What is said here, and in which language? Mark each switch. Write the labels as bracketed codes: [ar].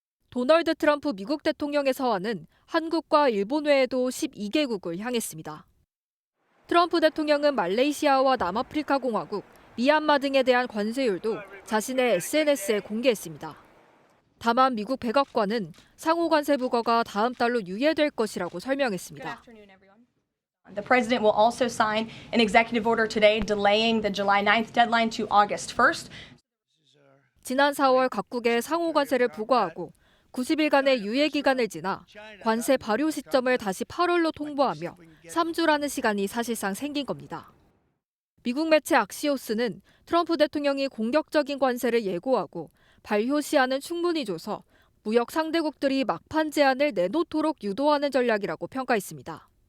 [ko] 도널드 트럼프 미국 대통령의 서한은 한국과 일본 외에도 12개국을 향했습니다. 트럼프 대통령은 말레이시아와 남아프리카 공화국, 미얀마 등에 대한 관세율도 자신의 SNS에 공개했습니다. 다만 미국 백악관은 상호관세 부과가 다음 달로 유예될 것이라고 설명했습니다. [en] The president will also sign an executive order today delaying the July 9th deadline to August 1st. [ko] 지난 4월 각국에 상호관세를 부과하고 90일간의 유예 기간을 지나 관세 발효 시점을 다시 8월로 통보하며 3주라는 시간이 사실상 생긴 겁니다. 미국 매체 악시오스는 트럼프 대통령이 공격적인 관세를 예고하고 발효 시한은 충분히 줘서 무역 상대국들이 막판 제한을 내놓도록 유도하는 전략이라고 평가했습니다.